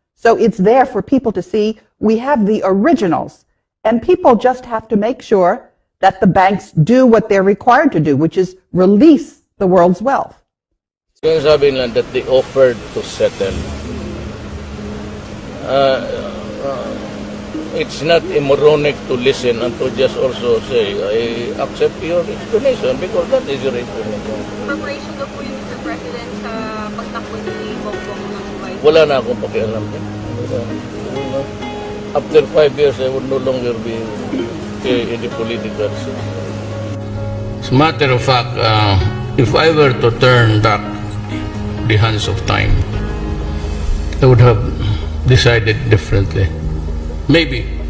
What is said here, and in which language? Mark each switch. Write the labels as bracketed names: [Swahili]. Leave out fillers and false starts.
[English] So it's there for people to see. We have the originals, and people just have to make sure that the banks do what they're required to do, which is release the world's wealth. [Filipino] Yung sabi nila [English] that they offered to settle. It's not moronic to listen and to just also say, I accept your explanation because that is your explanation. [Filipino] Preparation daw po yung Mr. President sa pagtakbo ni Bongbong ng White. Wala na akong pakialam. [English] After 5 years, I would no longer be in the political scene. As a matter of fact, if I were to turn back the hands of time, I would have decided differently. Maybe.